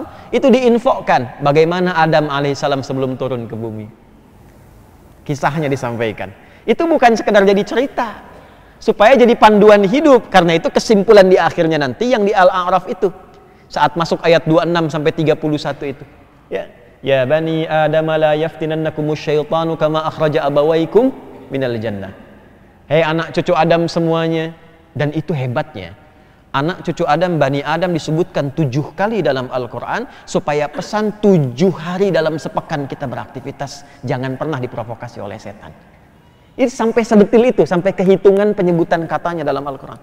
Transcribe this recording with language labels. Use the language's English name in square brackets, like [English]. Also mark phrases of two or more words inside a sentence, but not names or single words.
[Indonesian] Itu diinfokan bagaimana Adam alaihissalam sebelum turun ke bumi. Kisahnya disampaikan. Itu bukan sekedar jadi cerita, supaya jadi panduan hidup. Karena itu kesimpulan di akhirnya nanti yang di Al-A'raf itu, saat masuk ayat 26 sampai 31 itu. [Arabic] يا بني آدم لا يفتننكم الشيطان كما أخرج أبويكم من الجنة. [Indonesian] Hei anak cucu Adam semuanya. Dan itu hebatnya, anak cucu Adam, Bani Adam disebutkan 7 kali dalam Al-Quran, supaya pesan 7 hari dalam sepekan kita beraktivitas, jangan pernah diprovokasi oleh setan. Itu sampai sedetil itu, sampai kehitungan penyebutan katanya dalam Al-Quran.